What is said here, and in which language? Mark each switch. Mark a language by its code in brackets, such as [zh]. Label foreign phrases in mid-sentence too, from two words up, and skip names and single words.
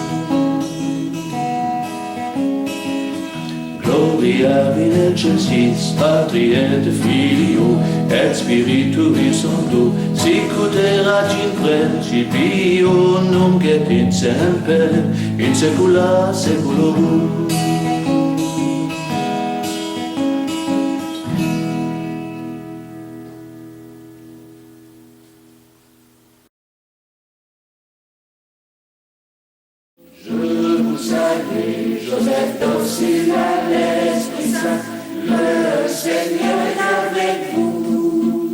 [la] Gloria videcensis Patri et Filio et Spiritui Sancto, sic ut erat in principio nunc et in semper in saecula saeculorum. [fr] Salut, Joseph docile à l'Esprit Saint, le Seigneur est avec vous.